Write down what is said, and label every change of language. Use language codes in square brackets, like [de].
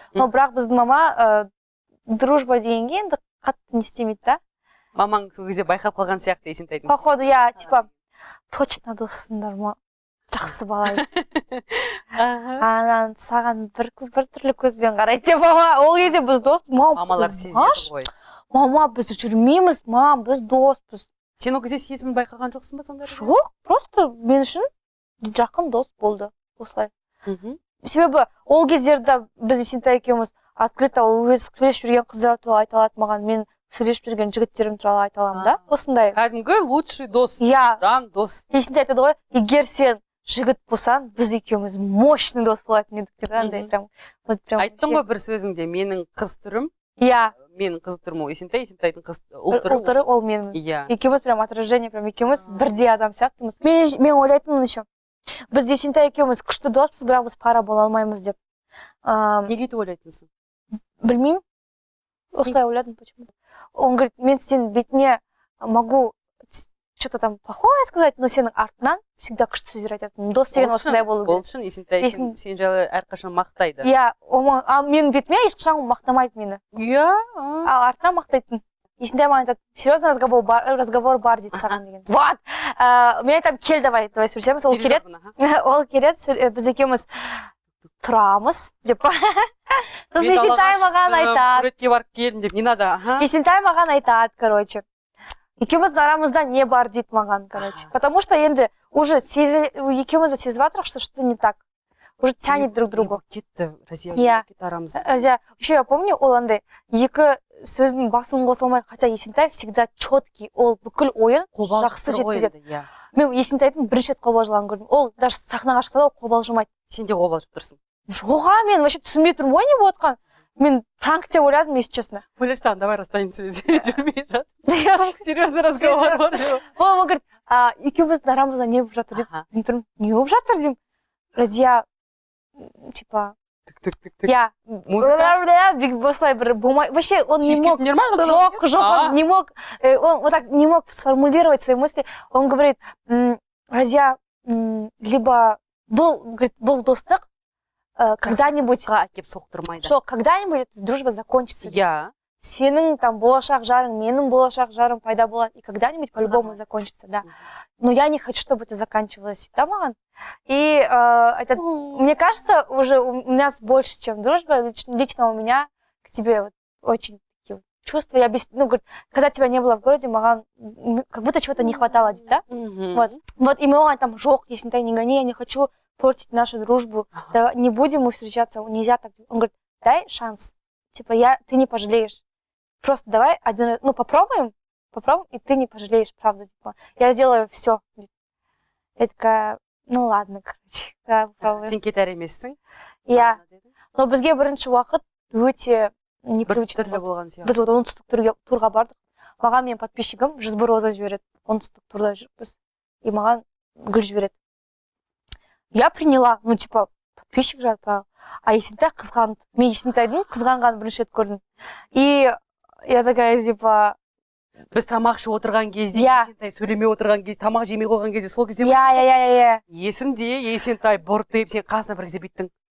[kk] Но бірақ біздің мама дружба дегенге енді қатты не істемейді да. Мамаң сол кезде байқап қалған сияқты Есентайдың. [ru] Походу, я типа точно [kk] доссыңдар ма? Жақсы бала. Анан саған бір түрлі көзбен қарайды деп мама. Ол кезде біз дос. Мамалар сезеді ғой. Мама, біз жүрмейміз, мам, біз доспыз. Сен ол кезде сезімін байқаған жоқсың ба сонда? Жоқ, просто мен үшін жақын дос болды. Осылай. Себебі ол кездерде біз Есентай екеуміз [ru] открыто [kk] ол өз сөйлесіп жүрген қыздар туралы айта алады маған. Мен сөйлесіп жүрген жігіттерім туралы айта аламын да. Осындай. Кәдімгі лучший дос. Жан дос. Есентай айтады ғой, егер сен жігіт болсаң, біз екеуміз [ru] мощный дос болатын [kk] едік деп андай прям. Айттың ғой бір сөзіңде, менің қыз түрім. Иә. Менің қыз түрім ол Есентай, Есентайдың ұлтыры ол менің. Екеуміз [ru] прям отражение, [kk] прям екеуміз бірдей адам сияқтымыз. Мен ойлайтынмын еще. Біз Есентай екеуміз күшті доспыз, бірақ біз пара бола алмаймыз деп. Неге өйтіп ойлайтынсың? Білмеймін. Осылай ойладым почему-то. [ru] Он говорит, [kk] мен сен бетіне [ru] могу что-то там плохое сказать, но [kk] сенің артынан [ru] всегда [kk] күшті сөздер айтатын. Дос деген осындай болу керек. Ол үшін Есентай сен жайлы әрқашан мақтайды. Иә, менің бетіме ешқашан мақтамайды мені. Иә. Ал артынан мақтайтын. Есентай маған айтады, [ru] серьезно разговор [kk] бар дейді саған деген. Вот. Мен айтам, кел давай сөйлесеміз. Ол келеді, біз екеуміз тұрамыз деп. Сосын Есентай маған айтады. Суретке барып келдім деп, не надо. Есентай маған айтады, короче. Екеуміздің арамызда не бар дейді маған, короче. [ru] Потому что [kk] енді [ru] уже [kk] екеумізді сезіп жатырық, [ru] что не так. Уже тянет друг другу. [kk] Кетті, Разия, кетті арамызда. Разия, [ru] еще я помню, [kk] ол андай екі сөздің басын қосылмай, [ru] хотя Есентай всегда четкий, [kk] ол бүкіл ойын жақсы жеткізеді. Мен Есентайдың бірінші рет қобалжығанын көрдім. Ол даже сахнаға шықса да ол қобалжымайды. Сен де қобалжып тұрсың. Жоға, мен вообще түсінбей тұрмын, ой не болып отқан. Мен пранк деп ойладым, если честно. Ойлаштан, [ru] давай расстанемся, [kk] жүрмей жат. Серьезный разговор бар. Ол говорит, екеуміздің арамызда не болып жатыр деп. Мен тұрмын, не болып жатыр деймін. [ru] Разия, типа, я [kk] осылай бір болмай, [ru] вообще он не мог, он не мог, он вот так не мог сформулировать свои мысли. Он говорит, Разия, либо был достық, когда-нибудь когда-нибудь дружба закончится. Я. [kk] Сенің там болашақ жарың, менің болашақ жарым пайда болады, [ru] и когда-нибудь по-любому закончится, да. Но я не хочу, чтобы это заканчивалось, да, [kk] маған? [ru] И мне кажется, уже у нас больше, чем дружба, лично у меня к тебе вот очень такие чувства. Я говорит, когда тебя не было в городе, [kk] маған [ru] как будто чего-то не хватало, да? Вот, и мы [kk] маған там, жоқ, [ru] Есентай, не гони, я не хочу портить нашу дружбу, да, не будем мы встречаться, нельзя так. Он говорит, дай шанс, типа, ты не пожалеешь. Просто давай один раз, попробуем, и ты не пожалеешь, правда, типа. Я сделаю все. Я такая, ну ладно, короче, да, попробуем. [kk] Сен кетер емессің? Иә. Но бізге бірінші уақыт өте непривычно болды. Біз вот оңтүстік турға бардық. Маған мен подписчигім 101 роза жібереді. Оңтүстік турда жүріппіз. И маған гүл жібереді. [ru] Я приняла, типа, подписчик же отправил. [kk] А Есентай қызғанды. Мен Есентайдың қызғанғанын бірінші рет көрдім. [ru] И я такая, типа... [kk] Біз тамақ ішіп отырған кезде, Есентай сөйлемей отырған кезде, тамақ жемей қойған кезде, сол кезде... Иә. Есімде, Есентай бұртып, сен қасына бір кезде бүйттің.